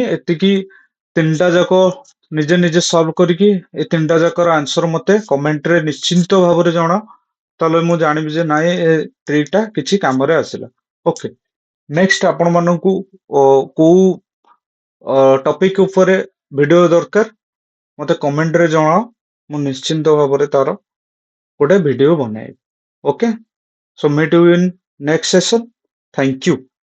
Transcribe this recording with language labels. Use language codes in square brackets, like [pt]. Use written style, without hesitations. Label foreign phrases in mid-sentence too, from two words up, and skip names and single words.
[or] ଏତିକି ତିନିଟା ଯାକ ନିଜେ ନିଜେ ସଲ୍ଭ କରିକି ଏ ତିନିଟା ଯାକର ଆନ୍ସର ମତେ କମେଣ୍ଟରେ ନିଶ୍ଚିନ୍ତ ଭାବରେ ଜଣାଅ, ତାହେଲେ ମୁଁ ଜାଣିବି ଯେ ନାଇଁ ଏ ଟ୍ରିକଟା କିଛି କାମରେ ଆସିଲା। [en] OK, next [or] ଆପଣ ମାନଙ୍କୁ କୋଉ ଟପିକ ଉପରେ ଭିଡିଓ ଦରକାର ମତେ କମେଣ୍ଟରେ ଜଣାଅ, ମୁଁ ନିଶ୍ଚିନ୍ତ ଭାବରେ ତାର ଗୋଟେ ଭିଡିଓ ବନାଇବି। ଓକେ, [en] so meet you in next session. Thank you.